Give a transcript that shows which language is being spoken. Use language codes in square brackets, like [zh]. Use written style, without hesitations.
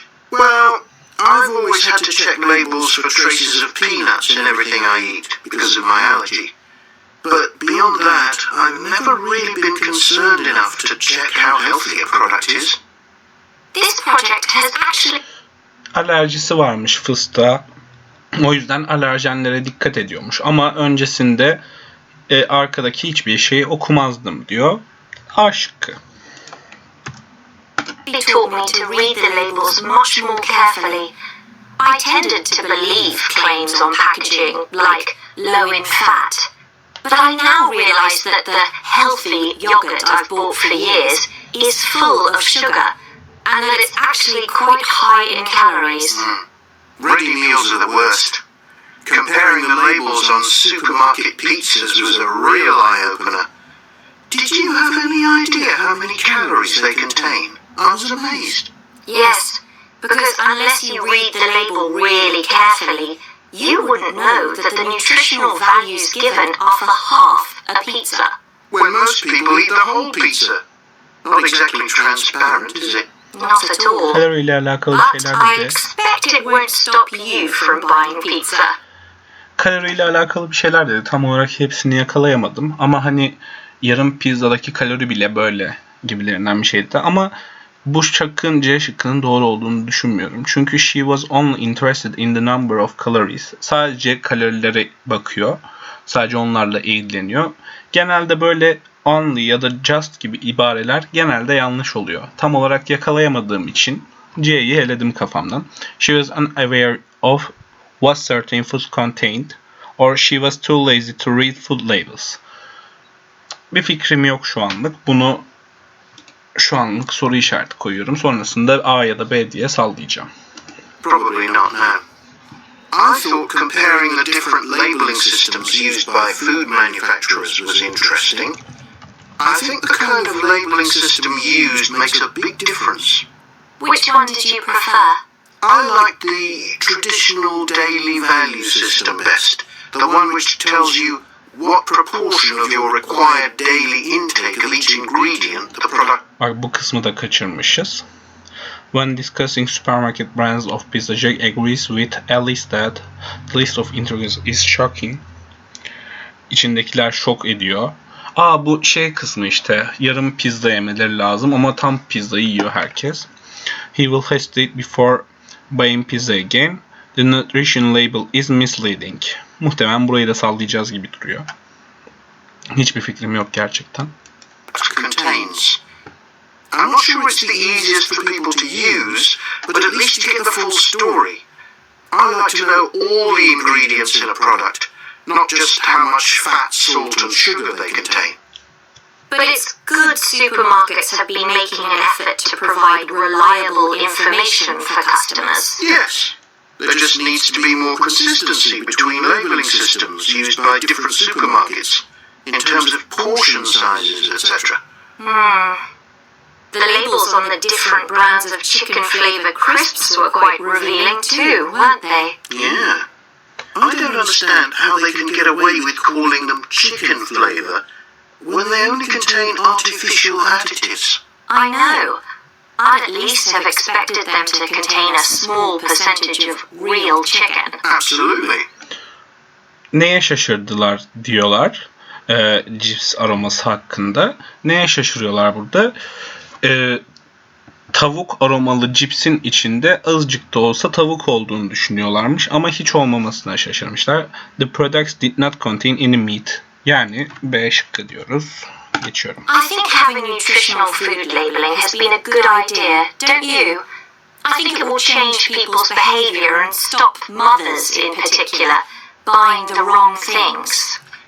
[en] Well, I've always had to check labels for traces of peanuts in everything I eat because of my allergy. But beyond that, I've never really been concerned enough to check how healthy a product is. This project has actually... [tr] Alerjisi varmış fıstığa. O yüzden alerjenlere dikkat ediyormuş. Ama öncesinde arkadaki hiçbir şeyi okumazdım diyor. A şıkkı. [en] He taught me to read the labels much more carefully. I tended to believe claims on packaging, like low in fat. But I now realize that the healthy yogurt I've bought for years is full of sugar, and that it's actually quite high in calories. Ready meals are the worst. Comparing the labels on supermarket pizzas was a real eye-opener. Did you have any idea how many calories they contain? I was amazed. Yes, because unless you read the label really carefully, you wouldn't know that the nutritional values given are for half a pizza. When most people eat the whole pizza. Not exactly transparent, is it? Not at all. [tr] Kaloriyle alakalı [en] But [tr] şeyler [en] I [tr] dedi. [en] expect it won't stop you from buying pizza. [tr] Kaloriyle alakalı bir şeyler dedi. Tam olarak hepsini yakalayamadım. Ama hani yarım pizzadaki kalori bile böyle gibilerinden bir şeydi. Ama bu şıkkın C şıkkının doğru olduğunu düşünmüyorum. Çünkü [en] she was only interested in the number of calories. [tr] Sadece kalorilere bakıyor. Sadece onlarla ilgileniyor. Genelde böyle only ya da just gibi ibareler genelde yanlış oluyor. Tam olarak yakalayamadığım için C'yi eledim kafamdan. [en] She was unaware of what certain foods contained or she was too lazy to read food labels. [tr] Bir fikrim yok şu anlık. Bunu şu anlık soru işareti koyuyorum. Sonrasında A ya da B diye sallayacağım. [en] Probably not now. I thought comparing the different labeling systems used by food manufacturers was interesting. I think the kind of labeling system used makes a big difference. Which one did you prefer? I like the traditional daily value system best. The one which tells you what proportion of your required daily intake of each ingredient the product... [tr] Bak bu kısmı da kaçırmışız. [en] When discussing supermarket brands of pizza, Jack agrees with Alice that the list of ingredients is shocking. [tr] İçindekiler şok ediyor. Bu şey kısmı işte. Yarım pizza yemeleri lazım ama tam pizza yiyor herkes. [en] He will hesitate before buying pizza again. The nutrition label is misleading. [tr] Muhtemelen burayı da sallayacağız gibi duruyor. Hiçbir fikrim yok gerçekten. [en] Contains. I'm not sure it's the easiest for people to use, but at least you get the full story. I like to know all the ingredients in a product, not just how much fat, salt and sugar they contain. But it's good supermarkets have been making an effort to provide reliable information for customers. Yes. There just needs to be more consistency between labeling systems used by different supermarkets, in terms of portion sizes, etc. The labels on the different brands of chicken-flavored crisps were quite revealing too, weren't they? Yeah. I don't understand how they can get away with calling them chicken flavour when they only contain artificial additives. I know. I'd at least have expected them to contain a small percentage of real chicken. Absolutely. [tr] Neye şaşırdılar diyorlar cips aroması hakkında. Neye şaşırıyorlar burada? Tavuk aromalı cipsin içinde azıcık da olsa tavuk olduğunu düşünüyorlarmış ama hiç olmamasına şaşırmışlar. [en] The products did not contain any meat. [tr] Yani B şıkkı diyoruz. Geçiyorum. [en] I think having nutritional food labeling has been a good idea, don't you? I think it will change people's behavior and stop mothers in particular buying the wrong things.